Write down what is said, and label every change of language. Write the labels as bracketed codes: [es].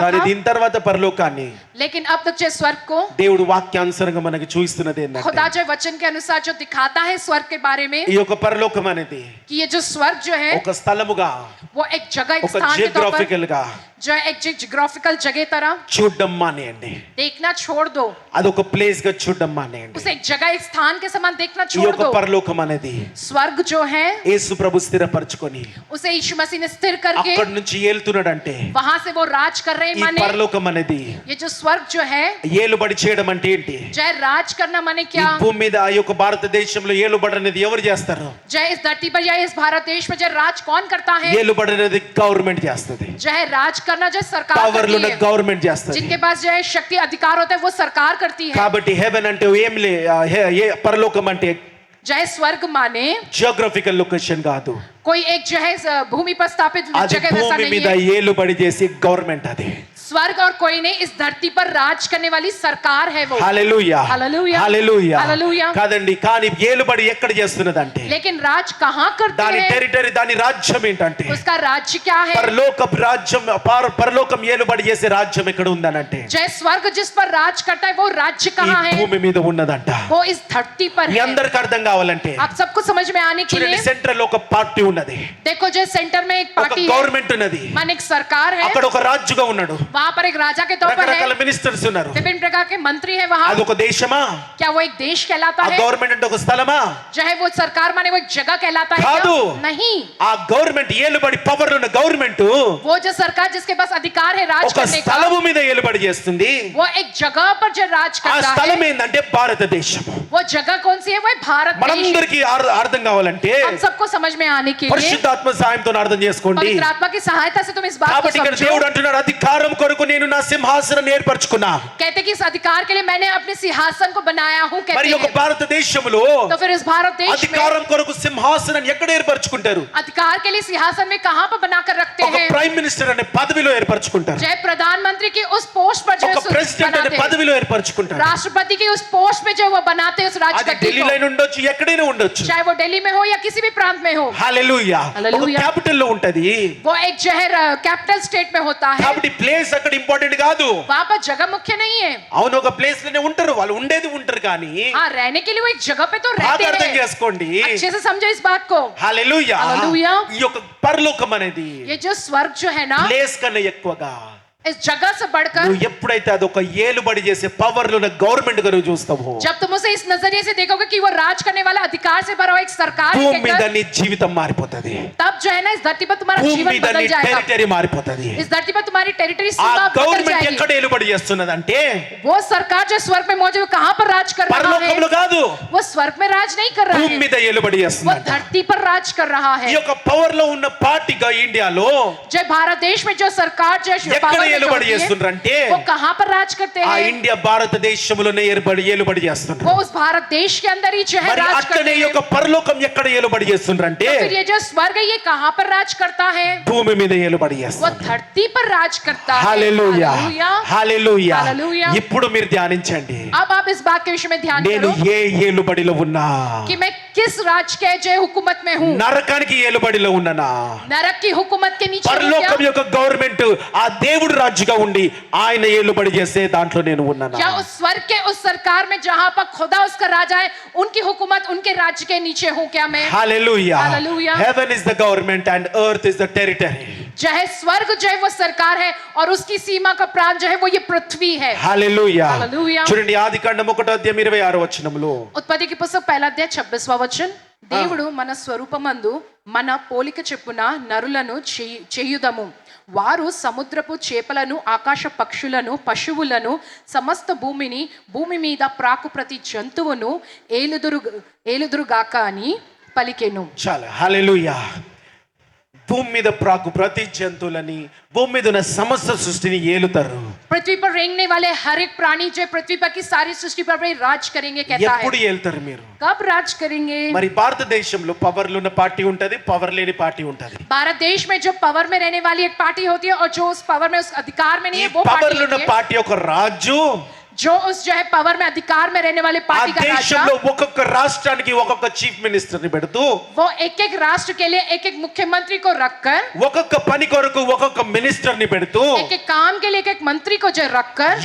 [te] కానీ [hi] था, [te] దీని తర్వాత పరలోకాన్ని [hi] लेकिन अब तक जो स्वर्ग को [te] దేవుడు వాక్యానుసారంగా మనకి చూపిస్తున్నది ఏంటంటే [hi] खुदा जो वचन के अनुसार जो दिखाता है स्वर्ग के बारे में, [te] ఈ యొక్క పరలోకం అనేది [hi] कि ये जो स्वर्ग जो है [te] ఒక స్థలముగా [hi] वो एक जगह, एक [te] ఒక [hi] स्थान के तौर पर, [te] జియోగ్రాఫికల్ గా [hi] जो एक जियोग्राफिकल जगह तरह [te] చూడడం మానేయండి. [hi] देखना छोड़ दो, [te] అదొక ప్లేస్ గా చూడడం మానేయండి. [hi] उसे एक जगह एक स्थान के समान देखना [te] ఈ [hi] छोड़ [te] యొక్క [hi] दो। [te] పరలోకం అనేది [hi] स्वर्ग जो है [te] యేసు ప్రభు స్థిరపరచుకొని [hi] उसे यीशु मसीह ने स्थिर करके [te] అక్కడి నుంచి ఏలుతున్నాడంటే [hi] वहां से वो राज कर रहे हैं। [te] ఈ [hi] माने [te] పరలోకం అనేది [hi] ये जो स्वर्ग जो है, [te] ఏలుబడి చేయడం అంటే ఏంటి? [hi] जय राज करना माने [te] ఈ [hi] क्या? [te] భూమి మీద ఈ యొక్క భారతదేశంలో ఏలుబడి అనేది ఎవరు చేస్తారు? [hi] जय इस धरती पर या इस भारत देश में जय राज कौन करता है? [te] ఏలుబడి అనేది గవర్నమెంట్ చేస్తుంది. [hi] जय राज करना जय सरकार [te] పవర్లు [hi] करती [te] ఉన్న [hi] है। [te] గవర్నమెంట్ చేస్తుంది. [hi] जिनके पास जय शक्ति अधिकार होता है वो सरकार करती है। [te] కాబట్టి హెవెన్ అంటే ఏం లే పరలోకం అంటే [hi] जय स्वर्ग माने [te] జియోగ్రఫికల్ లొకేషన్ కాదు. [hi] कोई एक जो है भूमि पर स्थापित [te] అది [hi] जगह वैसा [te] భూమి [hi] नहीं [te] మీద [hi] है। [te] ఏలుబడి చేసి గవర్నమెంట్ అది. [hi] स्वर्ग और कोई नहीं, इस धरती पर राज करने वाली सरकार है वो। [te] హల్లెలూయా హల్లెలూయా. హల్లెలూయా హల్లెలూయా. కాదండి, కానీ ఏలుబడి ఎక్కడ చేస్తున్నదంటే [hi] लेकिन राज कहाँ करते [te] దాని [hi] हैं? [te] టెరిటరీ, దాని రాజ్యం ఏంటంటే [hi] उसका राज्य क्या है? [te] పరలోకపు రాజ్యం. పరలోకం ఏలుబడి చేసే రాజ్యం ఎక్కడ ఉందనంటే [hi] जय स्वर्ग जिस पर राज करता है वो राज्य [te] ఈ [hi] कहाँ है? [te] భూమి మీద ఉన్నదంట. [hi] वो इस धरती पर [te] మీ [hi] है। [te] అందరికి అర్థం కావాలంటే [hi] आप सबको समझ में आने के [te] చూడండి, [hi] लिए [te] సెంట్రల్ ఒక పార్టీ ఉన్నది, [hi] देखो, जो सेंटर में एक [te] ఒక [hi] पार्टी है, [te] గవర్నమెంట్ ఉన్నది, [hi] मान एक सरकार है, [te] అక్కడ ఒక రాజుగా ఉన్నాడు, [hi] वहाँ पर एक राजा के तौर पर [te] రకరకాల [hi] है, [te] మినిస్టర్స్ ఉన్నారు. [hi] विभिन्न प्रकार के मंत्री है वहाँ। [te] అదొక దేశమా? [hi] क्या वो एक देश कहलाता [te] ఆ [hi] है? [te] గవర్నమెంట్ అంటే ఒక స్థలమా? [hi] चाहे वो सरकार माने वो एक जगह कहलाता है क्या? [te] కాదు. [hi] नहीं, [te] ఆ గవర్నమెంట్ ఏలుబడి పవర్ ఉన్న గవర్నమెంట్ [hi] वो जो सरकार जिसके पास अधिकार है राज [te] ఒక [hi] करने का, [te] స్థలము మీద ఏలుబడి చేస్తుంది. [hi] वो एक जगह पर जो राज [te] ఆ [hi] करता [te] స్థలం [hi] है, [te] ఏంటంటే భారతదేశం. [hi] वो जगह कौन सी है? वो है भारत देश। [te] మనందరికీ అర్థం కావాలంటే [hi] हम सबको समझ में आने के लिए [te] పరిశుద్ధాత్మ సహాయంతో అర్థం చేసుకోండి. [hi] पवित्र आत्मा की सहायता से तुम इस बात को [te] కాబట్టి ఇక్కడ [hi] समझो। [te] దేవుడు అంటున్నాడు, అధికారం కొరకు నేను నా సింహాసనం ఏర్పరచుకున్నా. [hi] कहते कि इस अधिकार के लिए मैंने अपने सिंहासन को बनाया हूँ, [te] మరి [hi] कहते [te] ఒక [hi] हैं। [te] భారతదేశంలో [hi] तो फिर इस भारत देश में [te] అధికారం కొరకు సింహాసనం ఎక్కడ ఏర్పరచుకుంటారు? [hi] अधिकार के लिए सिंहासन में कहाँ पर बनाकर रखते [te] ఒక [hi] हैं? [te] ప్రైమ్ మినిస్టర్ అనే పదవిలో ఏర్పరచుకుంటారు, [hi] जय प्रधानमंत्री की उस पोस्ट पर जो [te] ఒక [hi] है उस [te] ప్రెసిడెంట్ అనే [hi] बनाते हैं। [te] పదవిలో ఏర్పరచుకుంటారు. [hi] राष्ट्रपति की उस पोस्ट पे जो वो बनाते हैं उस [te] అది [hi] राजगद्दी [te] ఢిల్లీలో [hi] को, [te] ఉండొచ్చు, ఎక్కడైనా ఉండొచ్చు. [hi] चाहे वो दिल्ली में हो या किसी भी प्रांत में हो, [te] హల్లెలూయా. ఒక హల్లెలూయా. క్యాపిటల్ లో ఉంటది. [hi] वो एक शहर कैपिटल स्टेट में होता है। [te] కాబట్టి ప్లేస్ అక్కడ ఇంపార్టెంట్ కాదు. [hi] वहाँ पर जगह मुख्य नहीं है। [te] అవును, ఒక ప్లేస్ లోనే ఉంటారు, వాళ్ళు ఉండేది ఉంటారు, కానీ [hi] हाँ, रहने के लिए वो एक जगह पे तो [te] బాగా [hi] रहते [te] అర్థం [hi] हैं। [te] చేసుకోండి. [hi] अच्छे से समझो इस बात को। [te] హల్లెలూయా. హల్లెలూయా. ఈ యొక్క పరలోకం అనేది [hi] ये जो स्वर्ग जो है ना, [te] ప్లేస్ కన్నా ఎక్కువగా [hi] इस जगह से बढ़कर [te] నువ్వు ఎప్పుడైతే అదొక ఏలుబడి చేసే పవర్ లో గవర్నమెంట్ గా నువ్వు చూస్తావో, [hi] जब तुम उसे इस नजरिए से देखोगे कि वो राज करने वाला अधिकार से भरा हुआ एक सरकार है [te] భూమి మీద [hi] कहकर, [te] నీ జీవితం మారిపోతది. [hi] तब जो है ना इस धरती पर तुम्हारा [te] భూమి [hi] जीवन [te] మీద నీ [hi] बदल जाएगा। [te] టెరిటరీ మారిపోతది. [hi] इस धरती पर तुम्हारी टेरिटरी [te] ఆ [hi] सीमा बदल [te] గవర్నమెంట్ ఎక్కడ [hi] जाएगी। [te] ఏలుబడి చేస్తున్నదంటే [hi] वो सरकार जो स्वर्ग में मौजूद है, कहाँ पर राज कर रहा है? [te] పరలోకంలో కాదు, [hi] वो स्वर्ग में राज नहीं कर रहा [te] భూమి [hi] है, [te] మీద ఏలుబడి [hi] वो [te] చేస్తున్నది. [hi] धरती पर राज कर रहा [te] ఈ [hi] है। [te] యొక్క పవర్ లో ఉన్న పార్టీగా ఇండియాలో [hi] जो भारत देश में जो सरकार जो [te] ఎక్కడ [hi] power में जो [te] ఏలుబడి [hi] होती है, [te] చేస్తుండ్రంటే [hi] वो कहाँ पर राज करते [te] ఆ [hi] हैं? [te] ఇండియా భారతదేశంలోనే ఏలుబడి చేస్తుండ్రు. [hi] वो उस भारत देश के अंदर ही जो है [te] మరి [hi] राज [te] అక్కడే [hi] करते [te] ఈ [hi] हैं। [te] యొక్క పరలోకం ఎక్కడ ఏలుబడి చేస్తుండ్రంటే [hi] तो फिर ये जो स्वर्ग है ये कहाँ पर राज करता है? [te] భూమి మీద ఏలుబడి [hi] वो [te] చేస్తుంది. [hi] धरती पर राज करता है। [te] హల్లెలూయా. [hi] हालेलुया। [te] హల్లెలూయా. హల్లెలూయా. ఇప్పుడు మీరు ధ్యానించండి, [hi] अब आप इस बात के विषय में ध्यान [te] నేను [hi] करो [te] ఏ ఏలుబడిలో ఉన్నా? [hi] कि मैं किस राज के जो हुकूमत में हूँ। [te] నరకానికి ఏలుబడిలో ఉన్నానా? [hi] नरक की हुकूमत के नीचे हूँ क्या? [te] పరలోకం యొక్క గవర్నమెంట్ ఆ దేవుడు రాజుగా ఉండి ఆయన ఏలుబడి చేసే దాంట్లో నేను ఉన్నానా? [hi] या उस स्वर्ग के उस सरकार में जहाँ पर खुदा उसका राजा है, उनकी हुकूमत उनके राज्य के नीचे हूँ क्या मैं? [te] హల్లెలూయా. హల్లెలూయా. [en] Heaven is the government and earth is the territory. [hi] जो है स्वर्ग जो है वो सरकार है और उसकी सीमा का प्रांत जो है वो ये पृथ्वी है। [te] హల్లెలూయా. హల్లెలూయా. చూడండి, ఆదికాండం 1:26 ఉత్పత్తి [hi] की पुस्तक 1:26 वचन, [te] దేవుడు మన స్వరూపమందు మన పోలిక చెప్పున నరులను చేయుదము, వారు సముద్రపు చేపలను, ఆకాశ పక్షులను, పశువులను, సమస్త భూమిని, భూమి మీద ప్రాకు ప్రతి జంతువును ఏలుదురుగాక అని పలికెను. చాలా హల్లెలూయా. భూమి మీద ప్రాకు ప్రతి జంతువులని, భూమి మీద ఉన్న సమస్త సృష్టిని ఏలుతారు. [hi] पृथ्वी पर रेंगने वाले हर एक प्राणी जो पृथ्वी पर की सारी सृष्टि पर वे राज करेंगे कहता [te] ఎప్పుడు [hi] है। [te] ఏలుతారు మీరు? [hi] कब राज करेंगे? [te] మరి భారతదేశంలో పవర్లు ఉన్న పార్టీ ఉంటది, పవర్ లేని పార్టీ ఉంటది. [hi] भारत देश में जो पावर में रहने वाली एक पार्टी होती है और जो उस पावर में उस अधिकार में नहीं [te] ఈ [hi] है वो पार्टी [te] పవర్లు ఉన్న [hi] होती है। [te] పార్టీ ఒక రాజు, [hi] जो उस जो है पावर में अधिकार में रहने वाले [te] ఆ [hi] पार्टी का राजा, [te] దేశంలో ఒక్కొక్క రాష్ట్రానికి ఒక్కొక్క చీఫ్ మినిస్టర్ ని పెడుతూ [hi] वो एक एक राष्ट्र के लिए एक एक मुख्यमंत्री को रखकर, [te] ఒక్కొక్క పని కొరకు ఒక్కొక్క మినిస్టర్ ని పెడుతూ [hi] एक एक काम के लिए एक एक मंत्री को जो रखकर